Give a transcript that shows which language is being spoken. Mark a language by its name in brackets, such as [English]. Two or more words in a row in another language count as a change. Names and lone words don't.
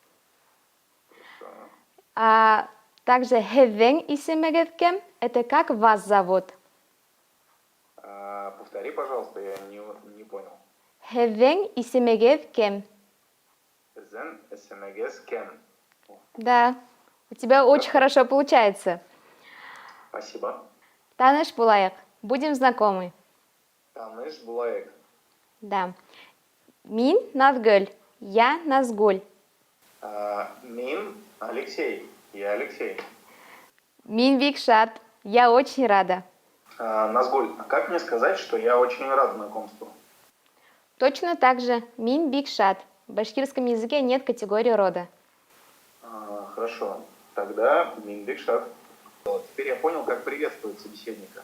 [Russian] А также [Bashkir] «хевен исемегевкем» [Russian] – это как вас зовут? Повтори, пожалуйста, я не понял. [Bashkir] «Хевен исемегевкем». Зен эсэмэгес кен. [Russian] Да, у тебя очень хорошо получается. Спасибо. [Bashkir] Таныш булайык, [Russian] будем знакомы. [Bashkir] Таныш булайык. [Russian] Да. Мин Назгуль, я Назгуль. Мин Алексей. Я Алексей. [Bashkir] Мин Викшат, [Russian] я очень рада. Назгуль, а как мне сказать, что я очень рад знакомству? Точно так же Мин Бикшат. В башкирском языке нет категории рода. Хорошо. Тогда Мин Бикшат. Теперь я понял, как приветствовать собеседника.